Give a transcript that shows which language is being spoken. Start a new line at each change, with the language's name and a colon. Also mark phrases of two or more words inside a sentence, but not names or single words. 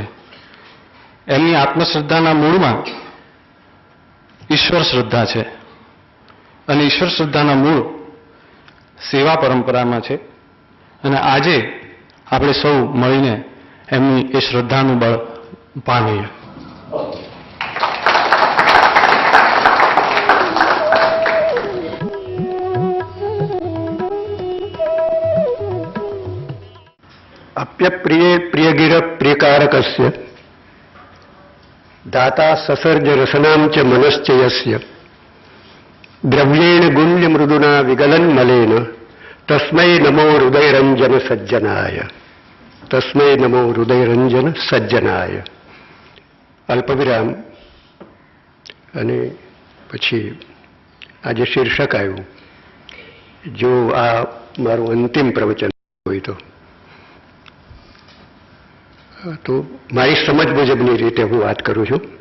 Gujarati: એમની આત્મશ્રદ્ધાના મૂળમાં ઈશ્વર શ્રદ્ધા છે, અને ઈશ્વર શ્રદ્ધાના મૂળ સેવા પરંપરામાં છે. અને આજે આપણે સૌ મળીને એમની એ શ્રદ્ધાનું બળ પામીએ.
Sanskrit: अप्यप्रिये प्रियगिर प्रियकारकस्य दाता ससर्ज रसनां च मनश्च यस्य द्रव्येण गुण्य मृदुना विगलन मलेन तस्मै नमो हृदयरंजन सज्जनाय. तस्मै नमो हृदयरंजन सज्जनाय.
Gujarati: અલ્પવિરામ અને પછી આજે શીર્ષક આવ્યું. જો આ મારું અંતિમ પ્રવચન હોય તો મારી સમજ મુજબની રીતે હું વાત કરું છું.